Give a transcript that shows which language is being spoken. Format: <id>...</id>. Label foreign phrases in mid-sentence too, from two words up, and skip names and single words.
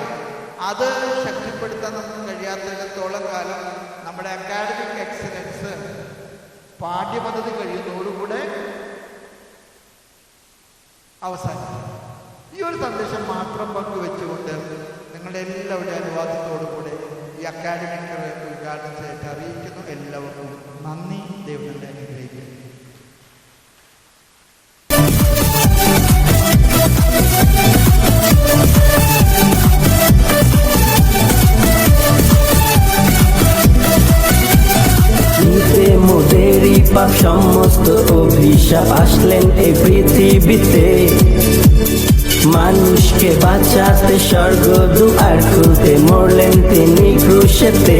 <ml>അത് ശക്തിപ്പെടുത്താൻ നമുക്ക് കഴിയാത്തിടത്തോളം കാലം നമ്മുടെ</ml> <en>academic excellence</en> <ml>പാഠ്യപദ്ധതി കഴിയുന്നതോടുകൂടെ അവസാനിക്കും. ഈ ഒരു സന്ദേശം മാത്രം പങ്കുവെച്ചുകൊണ്ട് നിങ്ങളുടെ എല്ലാവരുടെ അനുവാദത്തോടുകൂടെ ഈ അക്കാഡമിക് ഉദ്ഘാടനം ചെയ്തിട്ട് അറിയിക്കുന്നു. എല്ലാവർക്കും നന്ദി. ദൈവത്തിന്റെ അനുഗ്രഹിക്കുന്നു.</ml> <bn>মোদেরই পাপ সমস্ত অভিশাপ আসলেন এই পৃথিবীতে, মানুষকে বাঁচাতে স্বর্গ দুয়ার খুলতে মরলেন তিনি ক্রুশেতে।</bn>